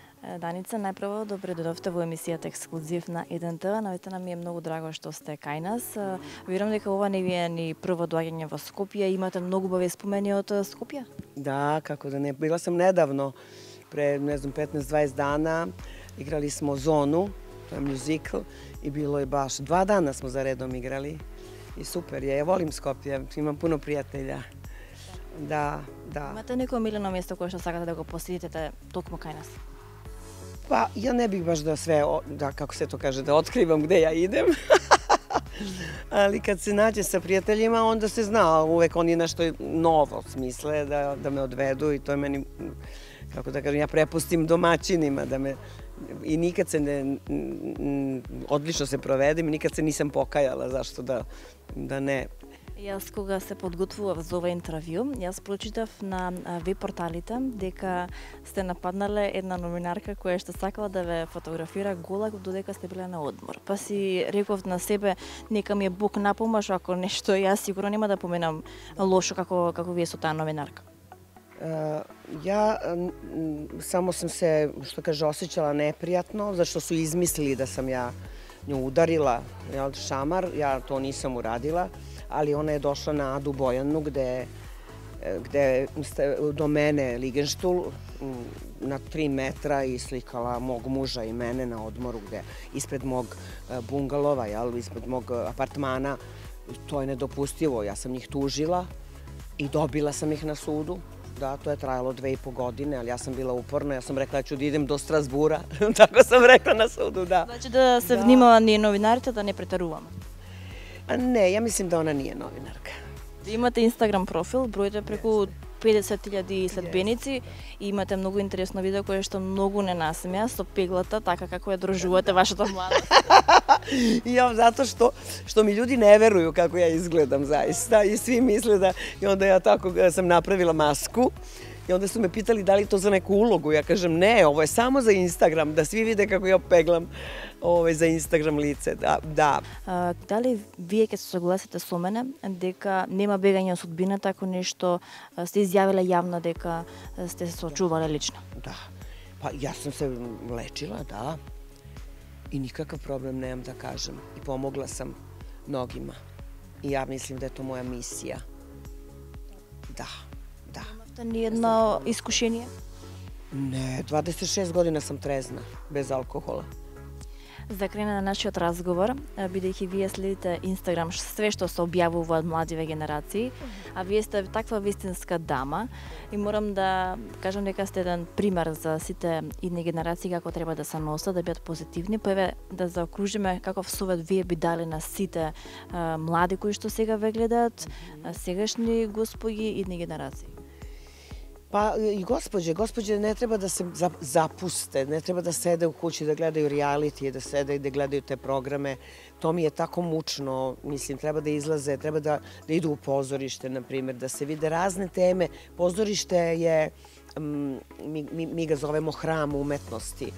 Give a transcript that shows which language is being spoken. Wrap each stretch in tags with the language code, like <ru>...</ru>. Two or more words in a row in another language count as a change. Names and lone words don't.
<mk>Danica, najprво добре дојдовте во емисијата Ексклузив на 1 Навистина ми е многу драго што сте кај нас. Верувам дека ова не ви е ни прво доаѓање во Скопје. Имате многу убави спомени од Скопје?</mk> <sr>Da, kako da ne. Bila sam nedavno, pre, ne znam, 15-20 dana. Igrali smo Zonu, to je muzikl, i bilo je baš 2 dana smo za redom igrali. I super je, ja volim Skopje, imam puno prijatelja. Da.</sr> <mk>Имате некој омилено место кое што сакате да го посетите токму кај нас?</mk> <sr>Pa ja ne bih baš da sve, kako se to kaže, da otkrivam gde ja idem. Ali kad se nađe sa prijateljima, onda se zna, uvek oni nešto novo smisle da me odvedu i to je meni, kako da kažem, ja prepustim domaćinima da me, i nikad se odlično se provedem i nikad se nisam pokajala, zašto da ne.</sr> <mk>Јас кога се подготвував за ова интервју, јас прочитав на веб порталите дека сте нападнале една новинарка која што сакала да ве фотографира гола додека сте биле на одмор. Па си реков на себе, нека ми е Бог на помош, ако нешто јас сигурно нема да поменам лошо како вие со таа новинарка.</mk> <sr>Ja samo sam se, što kaže, osjećala neprijatno, zašto su izmislili da sam ja nju udarila, šamar, ja to nisam uradila, ali ona je došla na Adu Bojanu gde do mene Ligenštul na 3 metra i slikala mog muža i mene na odmoru gde ispred mog bungalova, ispred mog apartmana. To je nedopustivo, ja sam njih tužila i dobila sam ih na sudu. Da, to je trajalo 2,5 godine, ali ja sam bila uporna, ja sam rekla da ću da idem do Strasbura, tako sam rekla na sudu, da.</sr> <mk>Znači da se внимава ние новинарите да не претаруваме?</mk> <sr>Ne, ja mislim da ona nije novinarka.</sr> <mk>Ви имате Инстаграм профил, броите преку 50.000 следбеници и имате многу интересно видео кое што многу не насмеа со пеглата, така како ја дружувате вашата младост.</mk> <sr>Ja, zato što mi ljudi ne veruju kako ja izgledam zaista i svi misle da, i onda ja tako sam napravila masku i onda su me pitali da li to za neku ulogu. Ja kažem ne, ovo je samo za Instagram, da svi vide kako ja peglam za Instagram lice, da.</sr> <mk>Дали вие ќе се согласите со мене дека нема бегање од судбината ако нешто сте изјавиле јавно дека сте се сочувале лично?</mk> <sr>Da, pa ja sam se lečila, da. I nikakav problem nemam da kažem. I pomogla sam mnogima. I ja mislim da je to moja misija. Da.</sr> <mk>Имавте ни едно искушение?</mk> <sr>Ne, 26 godina sam trezna, bez alkohola.</sr> <mk>За крај на нашиот разговор, бидејќи вие следите Инстаграм, све што се објавува од младиве генерации, а вие сте таква вистинска дама и морам да кажам дека сте еден пример за сите идни генерации како треба да се носат, да бидат позитивни, па еве да заокружиме каков совет вие би дали на сите млади кои што сега ве гледаат, сегашни господи идни генерации.</mk> <sr>Pa i gospođe ne treba da se zapuste, ne treba da sede u kući da gledaju reality, da sede i da gledaju te programe. To mi je tako mučno, mislim, treba da izlaze, treba da idu u pozorište, na primjer, da se vide razne teme. Pozorište je, mi ga zovemo hram umetnosti.</sr>